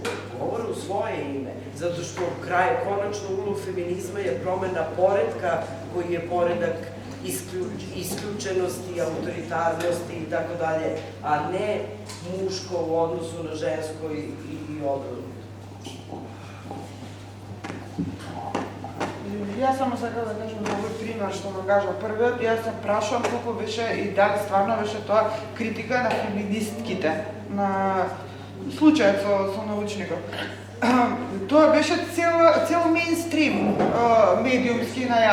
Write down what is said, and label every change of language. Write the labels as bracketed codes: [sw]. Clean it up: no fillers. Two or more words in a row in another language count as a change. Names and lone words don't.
[sr] Govore u svoje ime, zato što konačno ulog feminizma je promena poretka koji je poredak isključenosti, autoritarnosti i tako dalje, a ne muško u odnosu na žensko i odrodno. [mk] Јас само сакам да кажам за овој пример што го кажа првиот, јас се прашувам колку беше и дали стварно беше тоа критика на феминистките, на случајот со научникот. Тоа беше цел мејнстрим медиумски на јавноста.